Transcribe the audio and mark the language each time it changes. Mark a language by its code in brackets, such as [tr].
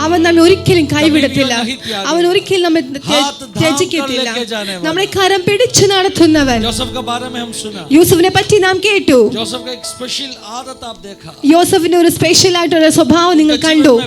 [ml] അവൻ നമ്മെ ഒരിക്കലും കൈവിടത്തില്ല, അവൻ ഒരിക്കലും നമ്മെ ത്യജിക്കത്തില്ല. നമ്മളെ കരം പിടിച്ചു നടത്തുന്നവൻ. [hi] जोसेफ के बारे में हम सुना. [ml] യൂസഫിനെ പറ്റി നാം കേട്ടു. [hi] जोसेफ का एक स्पेशल आदत आप देखा. [ml] യോസഫിന്റെ ഒരു സ്പെഷ്യൽ ആയിട്ടുള്ള സ്വഭാവം നിങ്ങൾ കണ്ടു.